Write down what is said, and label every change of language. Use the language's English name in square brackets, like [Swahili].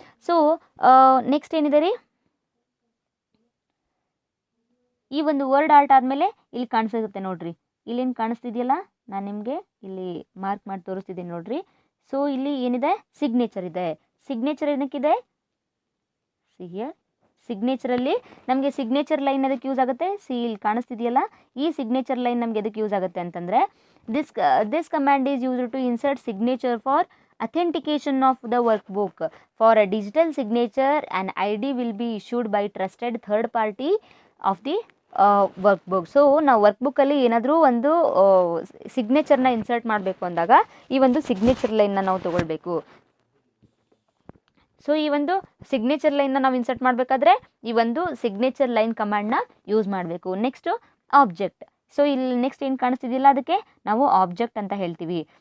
[Kannada] So next ಏನಿದೆ ರೀ, ಈ ಒಂದು ವರ್ಡ್ ಆರ್ಟ್ ಆದಮೇಲೆ ಇಲ್ಲಿ ಕಾಣಿಸುತ್ತೆ ನೋಡ್ರಿ, ಇಲ್ಲೇನು ಕಾಣಿಸ್ತಿದೆಯಲ್ಲ, ನಾನು ನಿಮಗೆ ಇಲ್ಲಿ ಮಾರ್ಕ್ ಮಾಡಿ ತೋರಿಸ್ತಿದ್ದೀನಿ ನೋಡ್ರಿ. ಸೊ ಇಲ್ಲಿ ಏನಿದೆ? ಸಿಗ್ನೇಚರ್ ಇದೆ. ಸಿಗ್ನೇಚರ್ ಏನಕ್ಕಿದೆ? ಸಿಗ್ನೇಚರಲ್ಲಿ ನಮಗೆ ಸಿಗ್ನೇಚರ್ ಲೈನ್ ಅದಕ್ಕೆ ಯೂಸ್ ಆಗುತ್ತೆ. ಇಲ್ಲಿ ಕಾಣಿಸ್ತಿದೆಯಲ್ಲ, ಈ ಸಿಗ್ನೇಚರ್ ಲೈನ್ ನಮಗೆ ಎದಕ್ಕೆ ಯೂಸ್ ಆಗುತ್ತೆ ಅಂತಂದರೆ [English] This command is used to insert signature for authentication of the workbook. For a digital signature, an ID will be issued by trusted third party of the workbook. [Kannada] So ನಾವು ವರ್ಕ್ಬುಕ್ಕಲ್ಲಿ ಏನಾದರೂ ಒಂದು ಸಿಗ್ನೇಚರ್ನ insert ಮಾಡಬೇಕು ಅಂದಾಗ ಈ ಒಂದು signature ಲೈನ್ನ ನಾವು ತೊಗೊಳ್ಬೇಕು. ಸೊ ಈ ಒಂದು ಸಿಗ್ನೇಚರ್ ಲೈನ್ನ ನಾವು ಇನ್ಸರ್ಟ್ ಮಾಡಬೇಕಾದ್ರೆ ಈ ಒಂದು ಸಿಗ್ನೇಚರ್ ಲೈನ್ ಕಮಾಂಡ್ನ ಯೂಸ್ ಮಾಡಬೇಕು. Next object. ಸೊ ಇಲ್ಲಿ ನೆಕ್ಸ್ಟ್ ಏನು ಕಾಣಿಸ್ತಿದೆಯಲ್ಲ, ಅದಕ್ಕೆ ನಾವು ಆಬ್ಜೆಕ್ಟ್ ಅಂತ ಹೇಳ್ತೀವಿ.